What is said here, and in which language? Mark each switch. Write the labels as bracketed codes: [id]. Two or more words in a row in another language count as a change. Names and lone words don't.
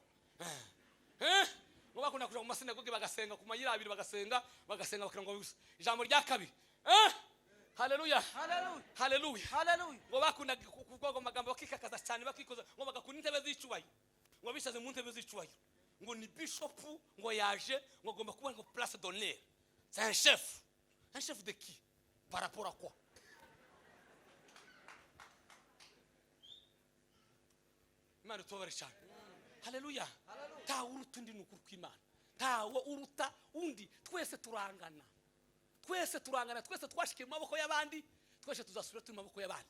[rw] Ngo bakunda kuja mu masinagoge bagasenga ku mayira abiri bagasenga bakira ngo ijambo rya kabiri. Haleluya. Ngo bakunda kuvuga amagambo bakikakaza cyane bakikoza ngo bagakunda intebe z'icubahiro. Ngo bishaze mu ntebe z'icubahiro. Ngo ni bishop ngo yaje ngo agomba kuba ngo [fr] place d'honneur. C'est un chef. Un chef de qui? Par rapport à quoi? [rw] Imana tubare cyane. Haleluya. Ta uruta undi nukuri kw'Imana. Ta wo uruta undi twese turangana. Twese twashike mu maboko y'abandi, twese tuzasubira turi mu maboko y'abandi.